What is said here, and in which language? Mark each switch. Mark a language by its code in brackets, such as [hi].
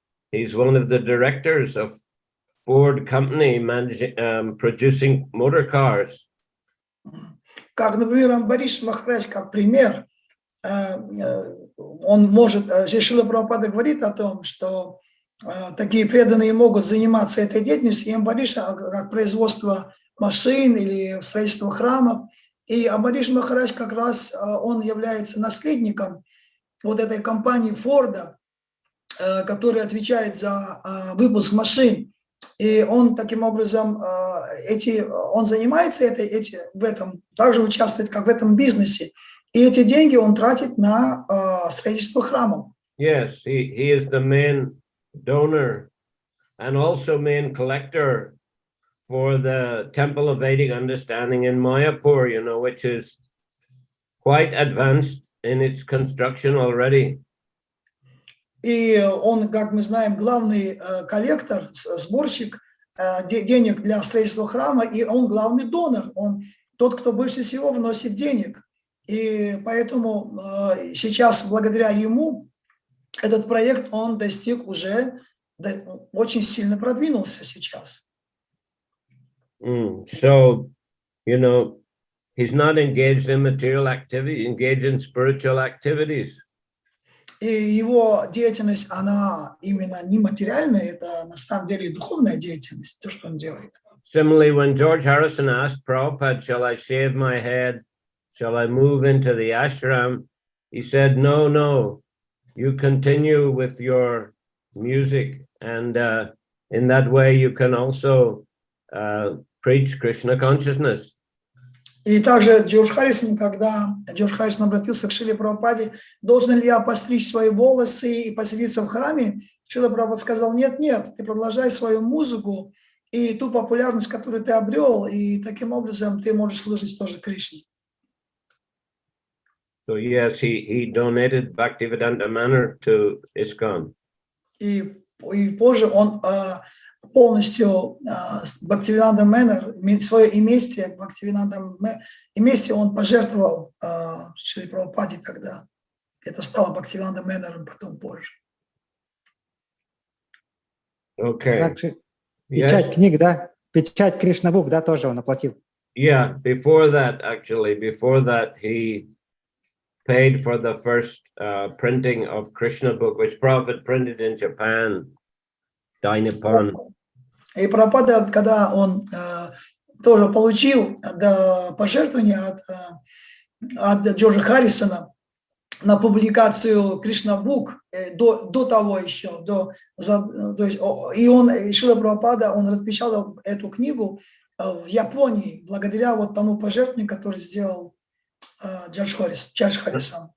[en] He's one of the directors of Ford company managing, producing motor cars. [ru] Как, например, Амбариш Махарадж, как пример, он может, здесь Шрила Прабхупада говорит о том, что такие преданные могут заниматься этой деятельностью, и Амбариш, как производство машин или строительство храмов. И Амбариш Махарадж как раз, он является наследником вот этой компании Форда, которая отвечает за выпуск машин. И он таким образом, он занимается в этом, также участвует как в этом бизнесе. И эти деньги он тратит на строительство храмов. [en] Yes, he is the main donor and also main collector for the Temple of Vedic Understanding in Mayapur, you know, which is quite advanced in its construction already. [ru] И он, как мы знаем, главный коллектор, сборщик денег для строительства храма, и он главный донор, он тот, кто больше всего вносит денег. И поэтому сейчас, благодаря ему, этот проект, он достиг уже, очень сильно продвинулся сейчас. [en] So, you know, he's not engaged in material activity, engaged in spiritual activities. [ru] И его деятельность, она именно не материальная, это на самом деле духовная деятельность, то, что он делает. [en] Similarly, when George Harrison asked Prabhupada, shall I shave my head? Shall I move into the ashram? He said, no, no, you continue with your music. And in that way, you can also preach Krishna consciousness. [ru] И также Джордж Харрисон, когда Джордж Харрисон обратился к Шриле Прабхупаде, должен ли я постричь свои волосы и поселиться в храме, Шрила Прабхупада сказал, нет, нет, ты продолжай свою музыку и ту популярность, которую ты обрел, и таким образом ты можешь служить тоже Кришне. [en] So yes, he donated Bhактиведанта Мэнор to ISKCON. [ru] И позже он полностью Бхактиведанта Мэнор, свое имение он пожертвовал Шриле Прабхупаде тогда. Это стало Бхактиведанта Мэнором потом позже. [en] Okay. [ru] Также печать книг, да? Печать Кришна Бук, да, тоже он оплатил. [en] Yeah, before that, he paid for the first printing of Krishna book, which Prabhupada printed in Japan, Dainipan. [ru] И Прабхупада, когда он тоже получил пожертвование от Джорджа Харрисона на публикацию Кришна Бук до того еще, то есть, и Шрила Прабхупада, он распечатал эту книгу в Японии благодаря вот тому пожертвованию, который сделал Джордж Харрисон.